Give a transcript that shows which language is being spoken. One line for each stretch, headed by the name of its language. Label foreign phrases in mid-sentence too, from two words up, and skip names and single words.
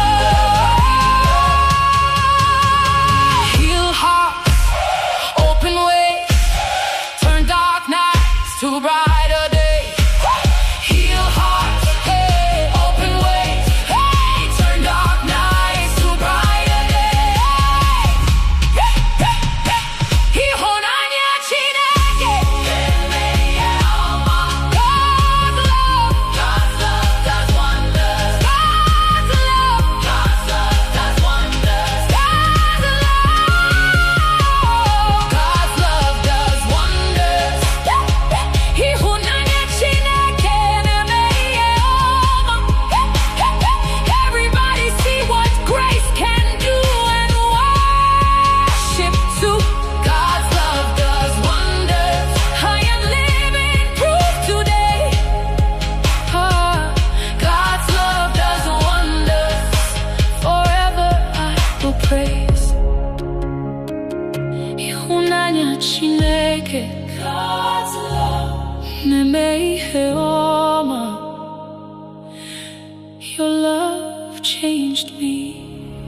English: Heal hearts, open ways, turn dark nights to brighter days. Heal hearts, hey, open ways, hey, turn dark nights to brighter days.
Igbo: Ịhụnanya Chineke na-eme ihe ọma.
English: God's love does wonders. God's love does wonders. God's love does wonders.
Igbo: Ịhụnanya Chineke na-eme ihe ọma.
English: Everybody see what grace can do and worship too. God's love does wonders. I am living proof today. God's love does wonders. Forever I will praise.
Igbo: Ịhụnanya Chineke,
English: God's love
Igbo: na-eme ihe ọma.
English: love changed me.